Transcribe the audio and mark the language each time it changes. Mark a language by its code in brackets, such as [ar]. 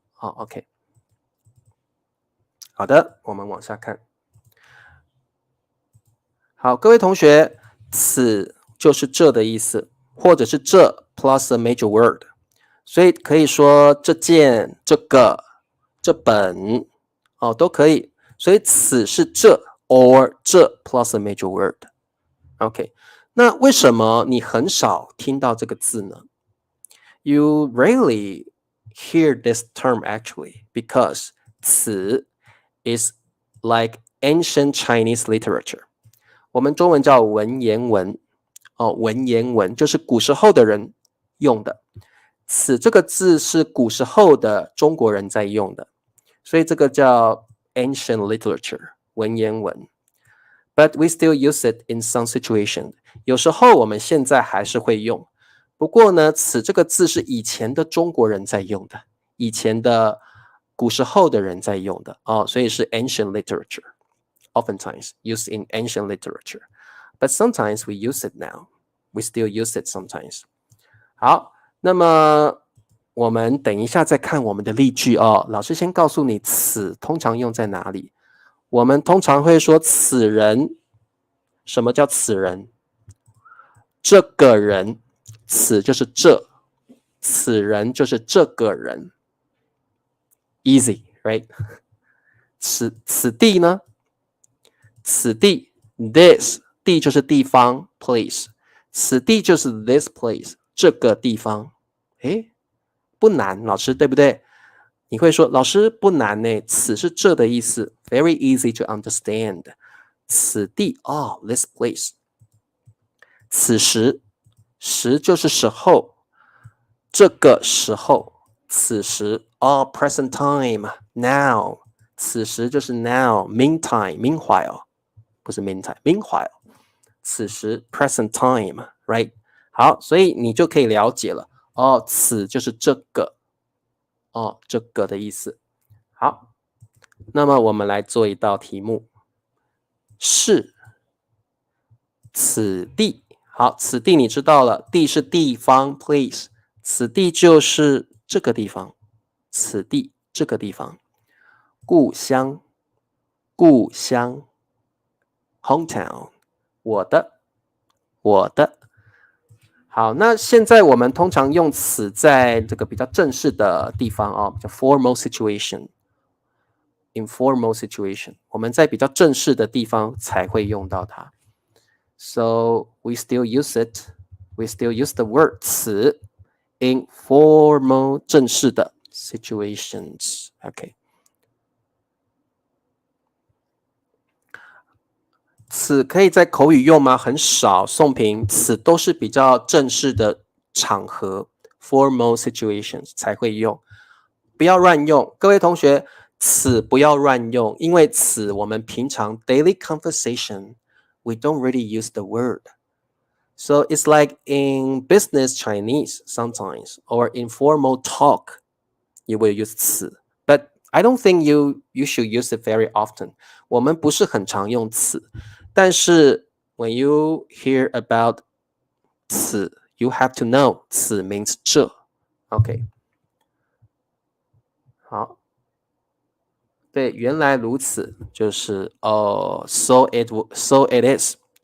[zh] 好 ，OK， 好的，我们往下看。好，各位同学，此就是这的意思，或者是这 [en] plus a major word， [zh] 所以可以说这件、这个、这本哦都可以。所以此是这 or 这 plus a major word。OK。那为什么你很少听到这个字呢？ [en] You rarely hear this term actually because 此 is like ancient Chinese literature。 [zh] 我们中文叫文言文哦，文言文就是古时候的人用的。此这个字是古时候的中国人在用的，所以这个叫 [en] ancient literature [zh] 文言文。 [en] But we still use it in some situation。 [zh] 有时候我们现在还是会用，不过呢，此这个字是以前的中国人在用的，以前的古时候的人在用的哦，所以是 [en] ancient literature. Oftentimes used in ancient literature, but sometimes we use it now. We still use it sometimes. [zh] 好，那么我们等一下再看我们的例句哦。老师先告诉你此通常用在哪里。我们通常会说此人，什么叫此人？这个人，此就是这，此人就是这个人。 [en] Easy, right? [zh] 此地呢？此地 this 地就是地方 place， 此地就是 [en] this place [zh] 这个地方。诶，不难，老师对不对？你会说老师不难呢，此是这的意思 ， [en] very easy to understand。 [zh] 此地哦 [en] this place。 [zh] 此时，时就是时候，这个时候，此时哦 [en] present time now， [zh] 此时就是 [en] now meantime meanwhile。 [zh] 不是 meantime，meanwhile， 此时 [en] present time， [zh] right？好，所以你就可以了解了哦，此就是这个哦，这个的意思。好，那么我们来做一道题目，是此地。好，此地你知道了，地是地方 place， 此地就是这个地方，此地这个地方，故乡，故乡。 hometown， 我的，我的。好，那现在我们通常用此在这个比较正式的地方哦，比较 [en] formal situation、informal situation， [zh] 我们在比较正式的地方才会用到它。 [en] So we still use it. We still use the word 此 in formal [zh] 正式的 [en] situations. Okay. [zh] 此可以在口语用吗？很少。宋平，此都是比较正式的场合 ， [en] formal situations [zh] 才会用，不要乱用。各位同学，此不要乱用，因为此我们平常 [en] daily conversation we don't really use the word. So it's like in business Chinese sometimes or informal talk, you will use 此。 But I don't think you should use it very often. [zh] 我们不是很常用此。 [en] 但是 when you hear about 此 you have to know 此 means 这 OK [zh] 好对原来如此就是哦 [en] so it is